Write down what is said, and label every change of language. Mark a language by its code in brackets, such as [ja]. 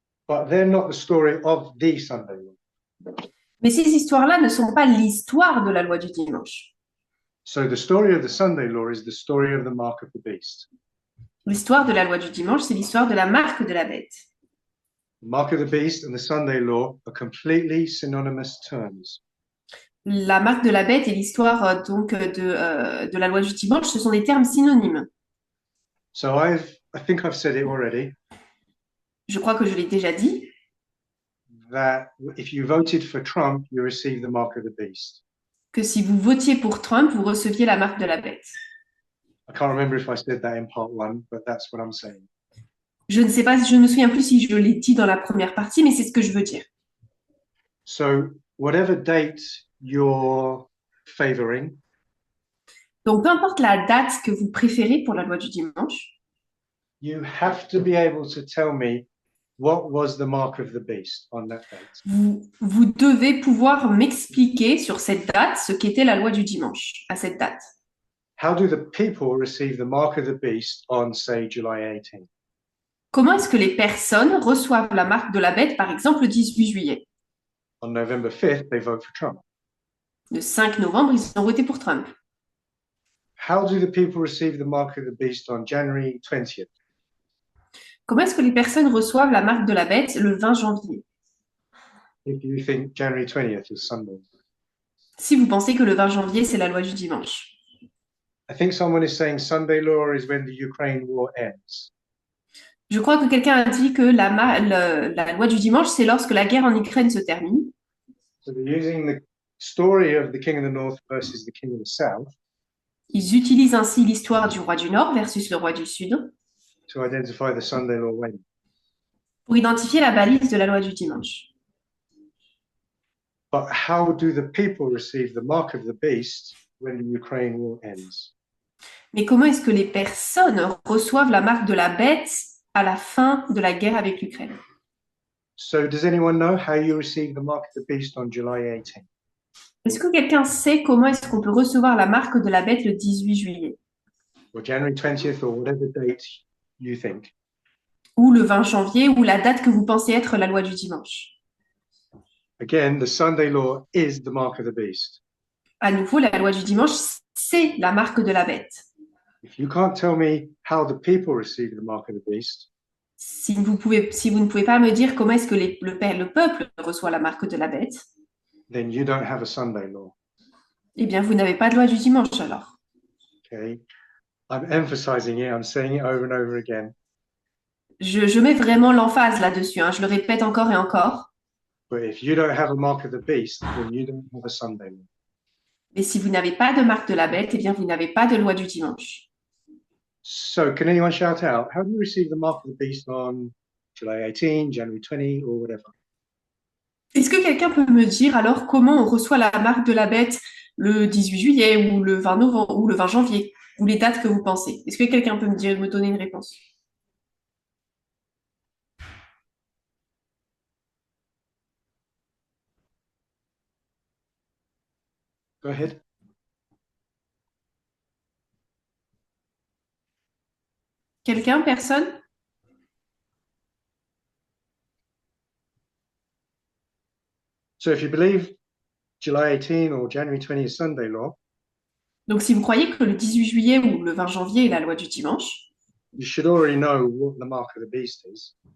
[en] but they're not the story of the Sunday law. [fr] Mais ces histoires-là ne sont pas l'histoire de la loi du dimanche. [en] So the story of the Sunday law is the story of the mark of the beast. [fr] L'histoire de la loi du dimanche, c'est l'histoire de la marque de la bête. [en] The mark of the beast and the Sunday law are completely synonymous terms. [fr] La marque de la bête et l'histoire de la loi du dimanche, ce sont des termes synonymes. [en] So I think I've said it already, [fr] Je crois que je l'ai déjà dit. [en] that if you voted for Trump, you receive the mark of the beast. [fr] Que si vous votiez pour Trump, vous receviez la marque de la bête. [en] I can't remember if I said that in part one, but that's what I'm saying. [fr] Je ne sais pas, je ne me souviens plus si je l'ai dit dans la première partie, mais c'est ce que je veux dire. [en] So whatever date you're favoring, [fr] Donc, peu importe la date que vous préférez pour la loi du dimanche, [en] you have to be able to tell me what was the mark of the beast on that date. [fr] vous devez pouvoir m'expliquer sur cette date ce qu'était la loi du dimanche à cette date. [en] How do the people receive the mark of the beast on, say, July 18th? [fr] Comment est-ce que les personnes reçoivent la marque de la bête, par exemple, le 18 juillet? [en] On November 5th, they vote for Trump. [fr] Le 5 novembre, ils ont voté pour Trump. [en] How do the people receive the mark of the beast on January 20th? [fr] Comment est-ce que les personnes reçoivent la marque de la bête le 20 janvier? [en] If you think January 20th is Sunday. [fr] Si vous pensez que le 20 janvier, c'est la loi du dimanche. [en] I think someone is saying Sunday law is when the Ukraine war ends. [fr] Je crois que quelqu'un a dit que la loi du dimanche, c'est lorsque la guerre en Ukraine se termine. [en] So they're using the story of the king of the north versus the king of the south [fr] Ils utilisent ainsi l'histoire du roi du Nord versus le roi du Sud [en] to identify the Sunday law when. [fr] pour identifier la balise de la loi du dimanche. [en] But how do the people receive the mark of the beast when the Ukraine war ends? [fr] Mais comment est-ce que les personnes reçoivent la marque de la bête à la fin de la guerre avec l'Ukraine? [en] So does anyone know how you receive the mark of the beast on July 18th? [fr] Est-ce que quelqu'un sait comment est-ce qu'on peut recevoir la marque de la bête le 18 juillet [en] Or January 20th or whatever date you think? [fr] ou le 20 janvier ou la date que vous pensez être la loi du dimanche? [en] Again, the Sunday law is the mark of the beast. [fr] À nouveau, la loi du dimanche, c'est la marque de la bête. [en] If you can't tell me how the people receive the mark of the beast, [fr] Si vous ne pouvez pas me dire comment est-ce que le peuple reçoit la marque de la bête, [en] then you don't have a Sunday law. [fr] eh bien, vous n'avez pas de loi du dimanche alors. [en] Okay, I'm emphasizing it. I'm saying it over and over again. [fr] Je mets vraiment l'emphase là-dessus, hein, je le répète encore et encore. [en] But if you don't have a mark of the beast, then you don't have a Sunday law. [fr] Mais si vous n'avez pas de marque de la bête, eh bien, vous n'avez pas de loi du dimanche. [en] So, can anyone shout out? How do you receive the mark of the beast on July 18, January 20, or whatever? [fr] Est-ce que quelqu'un peut me dire alors comment on reçoit la marque de la bête le 18 juillet ou le 20 novembre ou le 20 janvier ou les dates que vous pensez? Est-ce que quelqu'un peut me donner une réponse? [en] Go ahead. [fr] Quelqu'un? Personne? [en] So, if you believe July 18 or January 20 is Sunday law, [fr] Donc, si vous croyez que le 18 juillet ou le 20 janvier est la loi du dimanche, [en] you should already know what the mark of the beast is.